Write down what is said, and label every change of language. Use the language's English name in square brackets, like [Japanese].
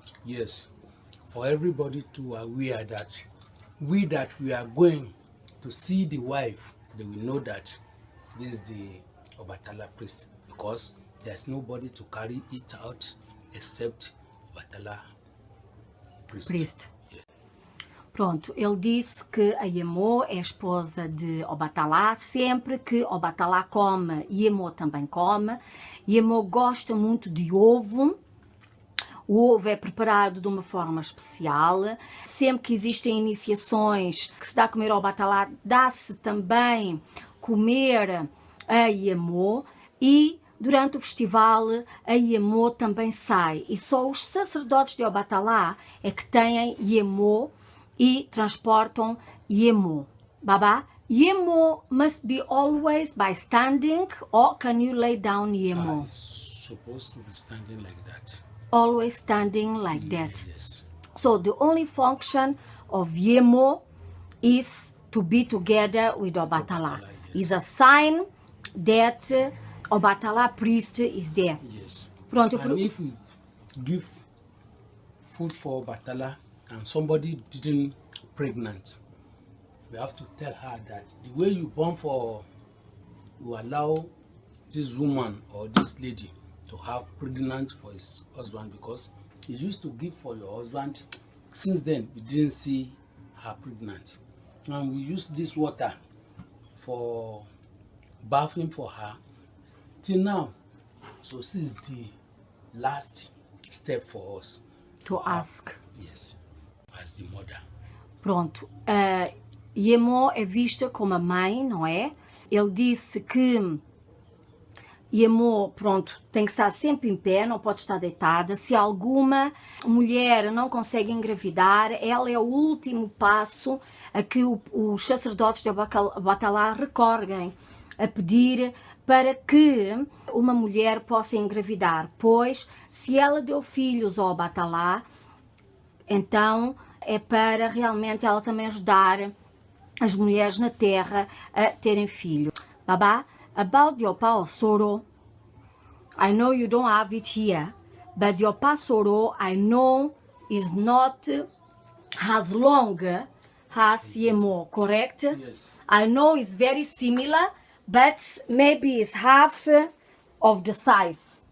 [English] Yes, for everybody to aware that we are going to see the wife, they will know that this is the Obatala priest, because there's nobody to carry it out except Obatala priest. Priest. Yeah. [Portuguese] Pronto, ele disse que a Yemo é esposa de Obatalá. Sempre que Obatalá come, Yemo também come. Yemo gosta muito de ovo. O ovo é preparado de uma forma especial. Sempre que existem iniciações que se dá a comer ao Obatalá, dá-se também comer a Yemo. E durante o festival, a Yemo também sai. E só os sacerdotes de Obatalá é que têm Yemo e transportam Yemo. [English] Baba, Yemo must be always by standing, or can you lay down Yemo? It's supposed to be standing like that. Always standing like that. Yes. So the only function of Yemo is to be together with Obatala. Obatala, Is a sign that Obatala priest is there. Yes. [Portuguese] Pronto, eu [English] And if we give food for Obatala and somebody didn't pregnant, we have to tell her that the way you born for, you allow this woman or this lady to have pregnant for his husband, because he used to give for your husband. Since then, we didn't see her pregnant. And we use this water for bathing for her till now. So this is the last step for us. to ask. Yes, as the mother. [Portuguese] Pronto. Yemo é vista como a mãe, não é? Ele disse que Yemo, pronto, tem que estar sempre em pé, não pode estar deitada. Se alguma mulher não consegue engravidar, ela é o último passo a que os sacerdotes de Obatala recorrem a pedir para que uma mulher possa engravidar, pois se ela deu filhos ao Obatala, então é para realmente ela também ajudar as mulheres na terra a terem filhos. [English] Baba, about your Opa Osoro, I know you don't have it here, but your Opa Osoro, I know, is not as long as Yemo, correct? Yes. I know it's very similar, but maybe it's half of the size.